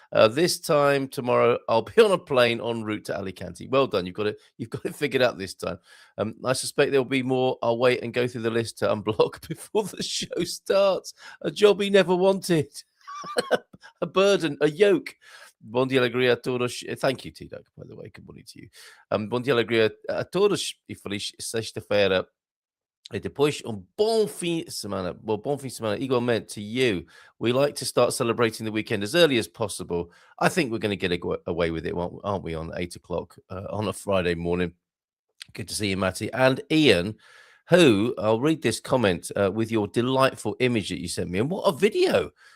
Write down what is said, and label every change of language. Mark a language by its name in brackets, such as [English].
[English] This time tomorrow, I'll be on a plane en route to Alicante. Well done. You've got it figured out this time. I suspect there'll be more. I'll wait and go through the list to unblock before the show starts. A job he never wanted. A burden, a yoke. [Portuguese] Bon dia, alegria a todos. [English] Thank you, T-Duck, by the way. Good morning to you. [Portuguese] Bon dia, alegria a todos e feliz sexta-feira. E depois bom fim de semana. [English] Well, [Portuguese] bom fim de semana igualmente [English] to you. We like to start celebrating the weekend as early as possible. I think we're going to get away with it, aren't we, on 8 o'clock on a Friday morning. Good to see you, Matty. And Ian, who, I'll read this comment with your delightful image that you sent me. And what a video.